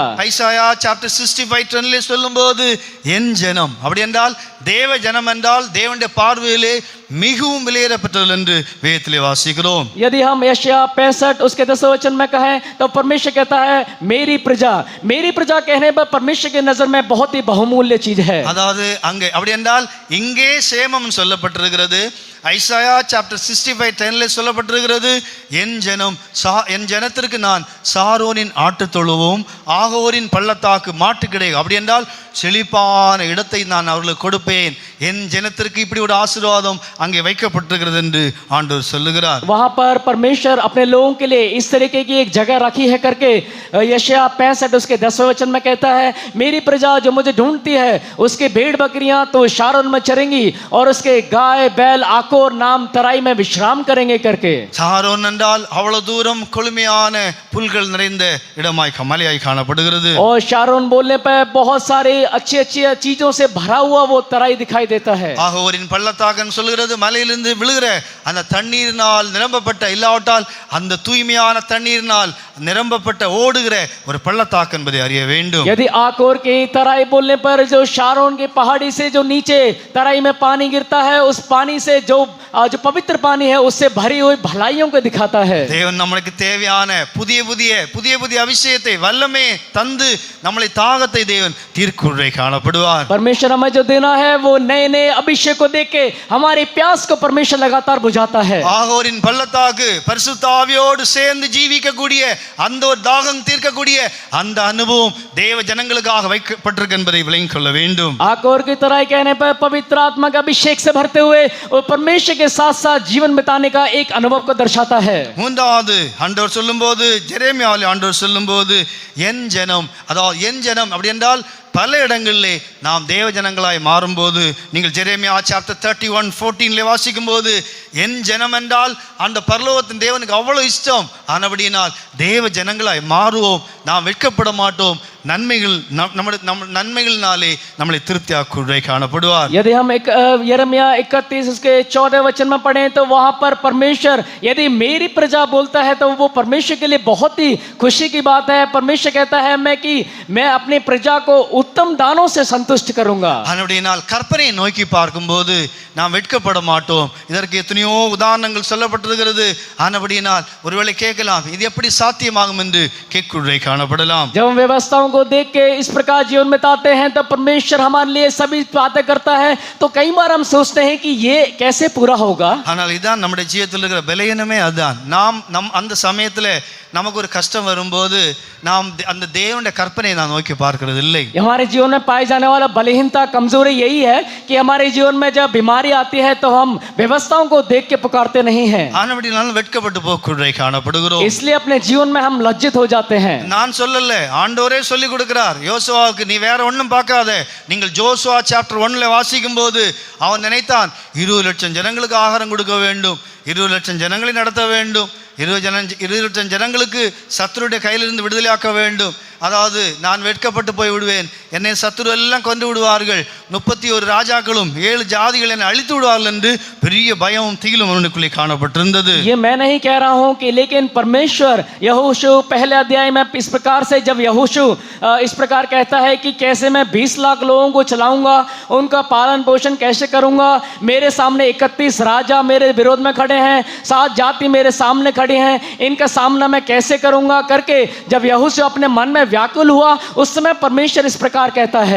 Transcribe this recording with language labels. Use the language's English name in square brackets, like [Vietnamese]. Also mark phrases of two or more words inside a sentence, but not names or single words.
[Tamil] ஐசாயா chapter 65:10 சொல்லும்போது என் ஜனம், அப்படி என்றால் தேவ ஜனம் என்றால் தேவனுடைய பார்வையிலே மிகவும் விலையேறப்பட்டது என்று வேதத்திலே வாசிக்கிறோம். [Hindi] यदि हम यशायाह 65 उसके 10 वचन में कहें तो परमेश्वर कहता है मेरी प्रजा कहने पर परमेश्वर की नजर में बहुत ही बहुमूल्य चीज है. [Tamil] அதாவது அங்கே அப்படி என்றால் இங்கே சேமம் சொல்லப்பட்டிருக்கிறது. ஐசாயா சாப்டர் 65:10 சொல்லப்பட்டிருக்கிறது என் ஜனத்திற்கு நான் சாரோனின் ஆட்டுத் தொழுவும் ஆகோரின் பள்ளத்தாக்கு மாட்டுக்கிடை, அப்படி என்றால் செழிப்பான இடத்தை நான் அவர்களுக்கு கொடுப்பேன், என் ஜனத்திற்கு இப்படி ஒரு ஆசீர்வாதம் அங்கே வைக்கப்பட்டிருக்கிறது என்று ஆண்டவர் சொல்லுகிறார். [Hindi] वहां पर परमेश्वर अपने लोगों के लिए इस तरीके की एक जगह रखी है करके यशायाह 65 उसके 10वें वचन में कहता है मेरी प्रजा जो मुझे ढूंढती है उसके भेड़ बकरियां तो शारोन में चरेंगी और उसके गाय बैल आकोर नाम तराई में विश्राम करेंगे करके. [Tamil] சாரோன் என்றால் அவ்வளவு தூரம் கொழுமையான புல்கள் நிறைந்த இடமாய் மலையாய் காணப்படுகிறது. [Hindi] और शारोन बोलने पर बहुत सारे अच्छी चीजों से भरा हुआ वो तराई दिखाई देता है. [Tamil] ஆகோரின் பள்ளத்தாக்குன்னு சொல்கிறது மலையிலிருந்து விழுகிற அந்த தண்ணீரினால் நிரம்பப்பட்ட, இல்லாவிட்டால் அந்த தூய்மையான தண்ணீரினால் நிரம்பப்பட்ட ஓடுகிற ஒரு பள்ளத்தாக்கு என்பதை அறிய வேண்டும். [Hindi] यदि आकोर की तराई बोलने पर जो शारोन की पहाड़ी से जो नीचे तराई में पानी गिरता है उस पानी से जो पवित्र पानी है उससे भरी हुई भलाइयों को दिखाता है. [Tamil] தேவன் நமக்கு தேவையான புதிய அபிஷேகத்தை வல்லமே தந்து நம்மளை தாகத்தை தேவன் தீர்க்குள்ளே காணப்படுவார். [Hindi] परमेश्वर हमें जो देना है वो नए अभिषेक को देके हमारी प्यास को परमेश्वर लगातार बुझाता है. [Tamil] ஆகோரின் பள்ளத்தாக்கு பரிசுத்த ஆவியோடு சேர்ந்து ஜீவிக்கக்கூடிய அந்த ஒரு தாகம் தீர்க்கக்கூடிய அந்த அனுபவம் தேவ ஜனங்களுக்காக வைக்கப்பட்டிருக்கு என்பதை விளங்கிக் கொள்ள வேண்டும். [Hindi] आकोर की तराई कहने पर पवित्र आत्मा का अभिषेक से भरते हुए और परमेश्वर के साथ साथ जीवन बिताने का एक अनुभव को दर्शाता है. [Tamil] மூன்றாவது ஆண்டவர் சொல்லும்போது ஜெரேமியாவிலே ஆண்டவர் சொல்லும்போது என் ஜனம், அதாவது என் ஜனம் அப்படி என்றால் பல இடங்களிலே நாம் தேவ ஜனங்களாய் மாறும்போது, நீங்கள் ஜெரேமியா சாப்டர் 31:14 வாசிக்கும் போது என் ஜனம் என்றால் அந்த பரலோகத்தின் தேவனுக்கு அவ்வளவு இஷ்டம். ஆனபடியினால் தேவ ஜனங்களாய் மாறுவோம், நாம் வெட்கப்பட மாட்டோம், நன்மைகளினாலே நம்மளை திருப்தியாக்குள்ளே காணப்படுவார். [Hindi] यदि हम यिर्मयाह 31 उसके 14 वचन में पढ़ें तो वहां पर परमेश्वर यदि मेरी प्रजा बोलता है तो वो परमेश्वर के लिए बहुत ही खुशी की बात है. परमेश्वर कहता है मैं अपनी प्रजा को उत्तम दानों से संतुष्ट करूंगा. [Tamil] ஆனபடியினால் கற்பனை நோக்கி பார்க்கும்போது நாம் வெட்கப்பட மாட்டோம். இதற்கு எத்தனையோ உதாரணங்கள் சொல்லப்பட்டிருக்கிறது. ஆனபடியினால் ஒருவேளை கேட்கலாம், இது எப்படி சாத்தியமாகும் என்று கேட்குள்ளே காணப்படலாம். [Hindi] जब हम व्यवस्थाओं को देख के इस प्रकार जीवन बिताते हैं तो परमेश्वर हमारे लिए सभी बातें करता है, तो कई बार हम सोचते हैं कि ये कैसे पूरा होगा. [Tamil] ஆனால் இதான் நம்முடைய ஜீவிதத்தில் இருக்கிற பலவீனமே. அதுதான் நாம் அந்த சமயத்தில் நமக்கு ஒரு கஷ்டம் வரும்போது நாம் அந்த தேவனுடைய கற்பனை நான் நோக்கி பார்க்கிறது இல்லை. [Hindi] हमारे जीवन में पाई जाने वाला बलहीनता कमजोरी यही है कि हमारे जीवन में जब बीमारी आती है तो हम व्यवस्थाओं को देख के पुकारते नहीं हैं. [Tamil] ஆனபடியால் வெட்கப்பட்டு போக்குள்ளே காணப்படுகிறோம். [Hindi] इसलिए अपने जीवन में हम लज्जित हो जाते हैं. [Tamil] நான் சொல்லல, ஆண்டவரே சொல்லி கொடுக்கிறார் யோசுவாவுக்கு, நீ வேற ஒன்றும் பார்க்காத. நீங்கள் ஜோசுவா சாப்டர் 1 வாசிக்கும் போது அவன் நினைத்தான் 20 லட்சம் ஜனங்களுக்கு ஆகாரம் கொடுக்க வேண்டும், 20 லட்சம் ஜனங்களை நடத்த வேண்டும், 20 லட்சம் ஜனங்களுக்கு சத்துருடைய கையிலிருந்து விடுதலையாக்க வேண்டும். அதாவது நான் வெட்கப்பட்டு போய் விடுவேன், என்னை சத்துரு எல்லாம் கொண்டு விடுவார்கள், 31 ராஜாக்களும் 7 ஜாதிகள் என்னை அழித்து விடுவார்கள் என்று பெரிய பயமும் திகிலும் அவனுக்குள்ளே காணப்பட்டிருந்தது. [Hindi] ये मैं नहीं कह रहा हूं कि, लेकिन परमेश्वर यहोशू पहले अध्याय में इस प्रकार से जब यहोशू इस प्रकार कहता है कि कैसे मैं 20 लाख लोगों को चलाऊंगा, उनका पालन पोषण कैसे करूंगा, मेरे सामने 31 राजा मेरे विरोध में खड़े हैं, 7 जाति मेरे सामने खड़ी हैं, इनका सामना मैं कैसे करूंगा करके जब यहोशू अपने मन में व्याकुल हुआ, उस समय परमेश्वर इस प्रकार कहता है,